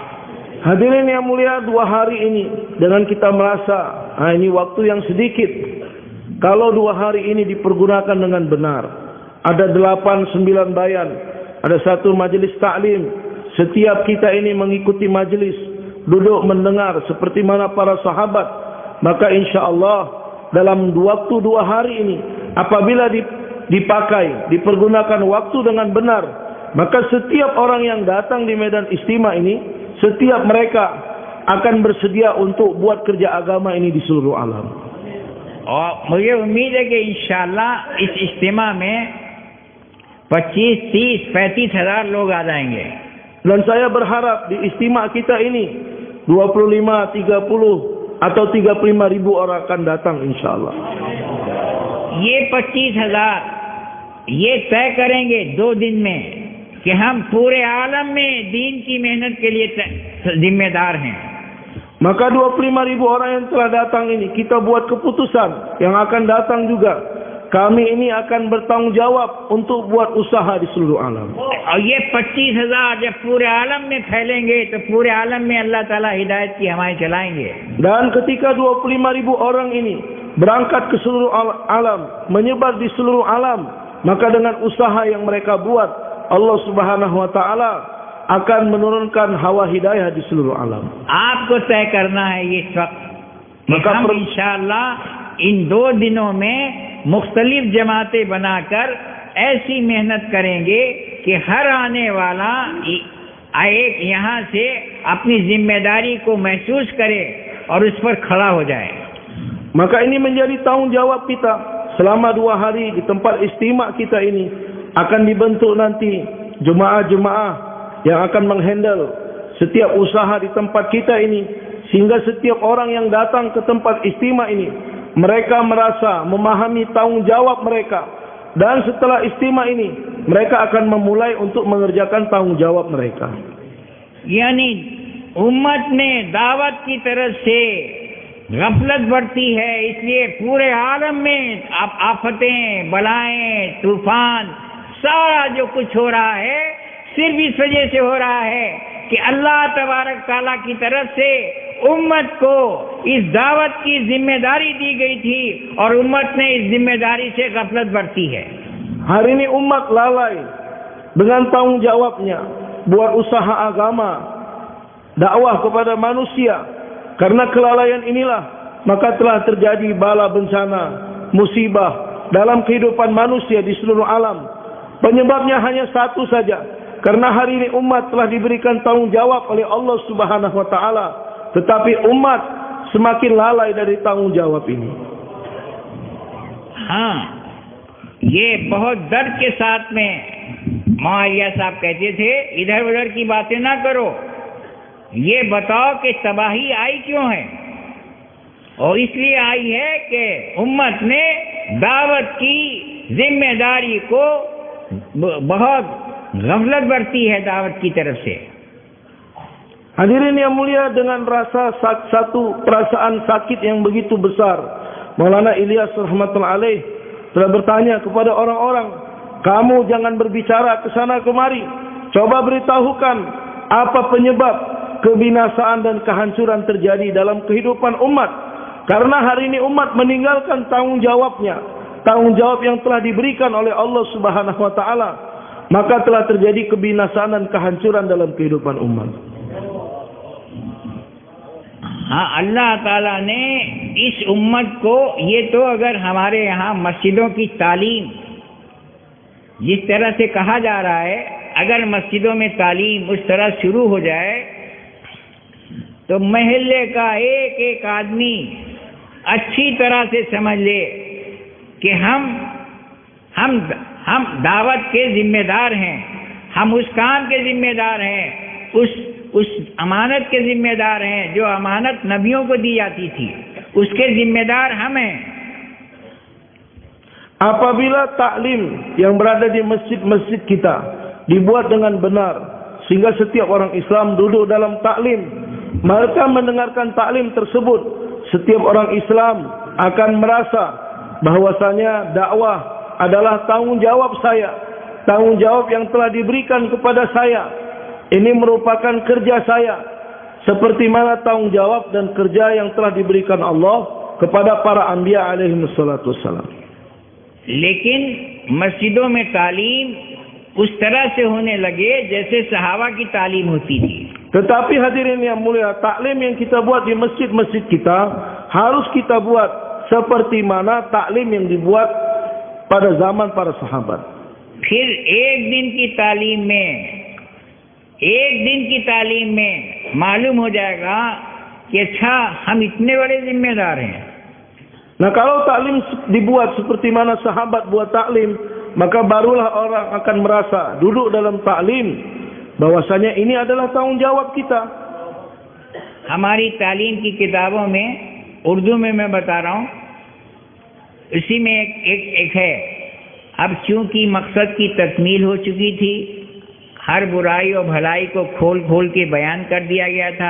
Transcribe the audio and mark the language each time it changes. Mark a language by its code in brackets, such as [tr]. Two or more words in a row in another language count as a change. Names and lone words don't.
[id] Hadirin yang mulia, 2 hari ini dengan kita merasa ini waktu yang sedikit. Kalau 2 hari ini dipergunakan dengan benar, ada 8-9 bayan, ada 1 majelis taklim. Setiap kita ini mengikuti majelis, duduk mendengar seperti mana para sahabat, maka insyaAllah dalam waktu 2 hari ini, apabila dipakai, dipergunakan waktu dengan benar, maka setiap orang yang datang di medan istimewa ini, setiap mereka akan bersedia untuk buat kerja agama ini di seluruh alam. [hi] और मुझे उम्मीद है कि इंशाअल्लाह इस इज्तिमा में 25, 30, 35 हजार लोग आ जाएंगे। [id] Dan saya berharap di istimewa kita ini 25, 30 atau 35 ribu orang akan datang insyaAllah. [hi] ये 25 हजार ये तय करेंगे 2 दिन में कि हम पूरे आलम में दीन की मेहनत के लिए जिम्मेदार हैं। [id] Maka 25 ribu orang yang telah datang ini, kita buat keputusan yang akan datang juga. Kami ini akan bertanggung jawab untuk buat usaha di seluruh alam. [hi] और ये 25 हजार जब पूरे आलम में फैलेंगे तो पूरे आलम में अल्लाह ताला हिदायत की हमारे चलाएंगे। [id] Dan ketika 25 ribu orang ini berangkat ke seluruh alam, menyebar di seluruh alam, maka dengan usaha yang mereka buat, Allah [ar] سبحانه وتعالى [id] akan menurunkan hawa hidayah di seluruh alam. [hi] आपको तय करना है ये वक्त कि हम इंशाअल्लाह इन 2 दिनों में मुख्तलिफ जमातें बनाकर ऐसी मेहनत करेंगे कि हर आने वाला एक यहाँ से अपनी जिम्मेदारी को महसूस करे और उस पर खड़ा हो जाए। [id] Maka ini menjadi tanggungjawab kita selama 2 hari di tempat istimewa kita ini. Akan dibentuk nanti jemaah-jemaah yang akan menghandle setiap usaha di tempat kita ini, sehingga setiap orang yang datang ke tempat istimewa ini, mereka merasa memahami tanggungjawab mereka, dan setelah istimewa ini mereka akan memulai untuk mengerjakan tanggungjawab mereka. [hi] यानी उम्मत में दावत की तरफ से गफलत बढ़ती है, इसलिए पूरे आलम में आफतें, बलाएं, तूफान, सारा जो कुछ हो रहा है सिर्फ इस वजह से हो रहा है कि अल्लाह [ar] تبارك تعالى [hi] की तरफ से उम्मत को इस दावत की जिम्मेदारी दी गई थी और उम्मत ने इस जिम्मेदारी से गफलत बरती है। [id] Hari ini umat lalai dengan tanggung jawabnya buat usaha agama, dakwah kepada manusia. Karena kelalaian inilah maka telah terjadi bala bencana, musibah dalam kehidupan manusia di seluruh alam. Penyebabnya hanya satu saja, karena hari ini umat telah diberikan tanggung jawab oleh Allah [ar] سبحانه وتعالى, [id] tetapi umat semakin lalai dari tanggung jawab ini. [hi] हाँ, ये बहुत दर्द के साथ में मुआविया साहब कहते थे, इधर उधर की बातें ना करो, ये बताओ कि तबाही आई क्यों है। और इसलिए आई है कि उम्मत ने दावत की जिम्मेदारी को बहुत गफलत बरती है दावत की तरफ से। [id] Hadirin yang mulia, dengan rasa satu perasaan sakit yang begitu besar, Maulana Ilyas [ar] رحمة الله عليه [id] telah bertanya kepada orang-orang, kamu jangan berbicara ke sana kemari, coba beritahukan apa penyebab kebinasaan dan kehancuran terjadi dalam kehidupan umat. Karena hari ini umat meninggalkan tanggung jawabnya, tanggung jawab yang telah diberikan oleh Allah [ar] سبحانه وتعالى, [id] maka telah terjadi kebinasaan dan kehancuran dalam kehidupan umat. [hi] हाँ, अल्लाह ताला ने इस उम्मत को, ये तो अगर हमारे यहाँ मस्जिदों की तालीम जिस तरह से कहा जा रहा है, अगर मस्जिदों में तालीम उस तरह शुरू हो जाए तो महल्ले का एक एक आदमी अच्छी तरह से समझ ले कि हम दावत के जिम्मेदार हैं, हम उस काम के जिम्मेदार हैं, उस अमानत के जिम्मेदार हैं जो अमानत नबियों को दी जाती थी, उसके जिम्मेदार हम हैं। [id] Apabila taklim yang berada di masjid-masjid kita dibuat dengan benar sehingga setiap orang Islam duduk dalam taklim, mereka mendengarkan taklim tersebut, setiap orang Islam akan merasa bahwasanya dakwah adalah tanggungjawab saya, tanggungjawab yang telah diberikan kepada saya. Ini merupakan kerja saya, seperti mana tanggungjawab dan kerja yang telah diberikan Allah kepada para anbiya [ar] عليه الصلاة والسلام. [hi] लेकिन मस्जिदों में तालीम उस तरह से होने लगे जैसे सहाबा की तालीम होती थी। [id] Tetapi hadirin yang mulia, taklim yang kita buat di masjid-masjid kita harus kita buat seperti mana taklim yang dibuat pada zaman para sahabat. [hi] फिर एक दिन की तालीम में मालूम हो जाएगा कि अच्छा हम इतने बड़े जिम्मेदार हैं। [id] Nah, kalau taklim dibuat seperti mana sahabat buat taklim, maka barulah orang akan merasa duduk dalam taklim bahwasanya ini adalah tanggung jawab kita. [hi] हमारी तालीम की किताबों में उर्दू में मैं बता रहा हूँ, इसी में एक है। अब चूंकि मकसद की तकमील हो चुकी थी, हर बुराई और भलाई को खोल खोल के बयान कर दिया गया था।